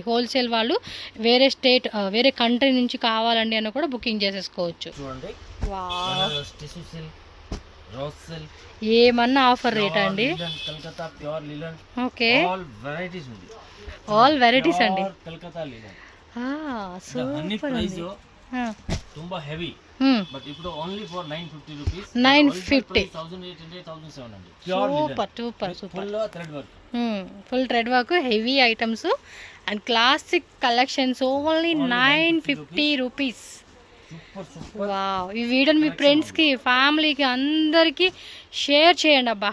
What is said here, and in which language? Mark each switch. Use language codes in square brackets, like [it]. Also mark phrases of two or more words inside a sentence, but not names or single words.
[te] హోల్సేల్ వాళ్ళు వేరే స్టేట్ వేరే కంట్రీ నుంచి కావాలండి అని కూడా బుకింగ్ చేసేసుకోవచ్చు. ఏమన్నా [en] offer rate [te] అండి. [en] okay, all varieties అండి. [te] సూపర్ అండి. [en] ತುಂಬಾ heavy but ఇప్పుడు only for 950 rupees. 950 1700 super super super. full thread work, full thread work, heavy items and classic collections. only 950 rupees. super super. [te] వావ్, ఈ వీడియోని మీ ఫ్రెండ్స్కి ఫ్యామిలీకి అందరికీ షేర్ చేయండి అబ్బా.